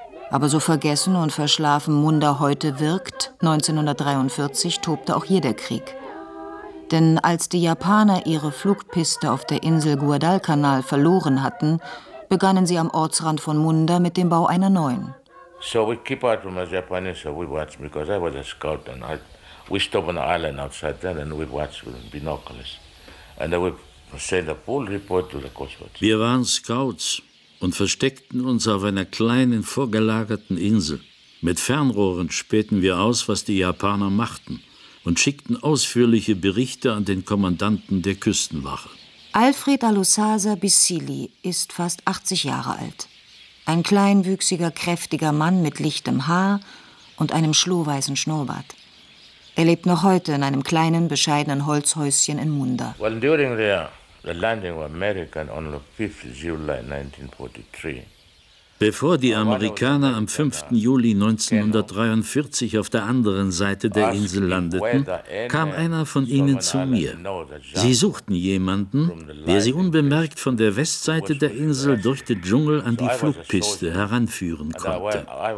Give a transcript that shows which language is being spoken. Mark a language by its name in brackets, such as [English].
[German] Aber so vergessen und verschlafen Munda heute wirkt, 1943 tobte auch hier der Krieg. Denn als die Japaner ihre Flugpiste auf der Insel Guadalcanal verloren hatten, begannen sie am Ortsrand von Munda mit dem Bau einer neuen. [English] So we keep out from the Japanese, so we watch, because I was a scout and we stop on the island outside there and we watch with binoculars. And we send a full report to the Coast Guard. [German] Wir waren Scouts und versteckten uns auf einer kleinen vorgelagerten Insel. Mit Fernrohren spähten wir aus, was die Japaner machten, und schickten ausführliche Berichte an den Kommandanten der Küstenwache. Alfred Alusasa Bisili ist fast 80 Jahre alt. Ein kleinwüchsiger, kräftiger Mann mit lichtem Haar und einem schlohweißen Schnurrbart. Er lebt noch heute in einem kleinen, bescheidenen Holzhäuschen in Munda. [English] Well, during the landing of America on the 5th July 1943, [German] bevor die Amerikaner am 5. Juli 1943 auf der anderen Seite der Insel landeten, kam einer von ihnen zu mir. Sie suchten jemanden, der sie unbemerkt von der Westseite der Insel durch den Dschungel an die Flugpiste heranführen konnte.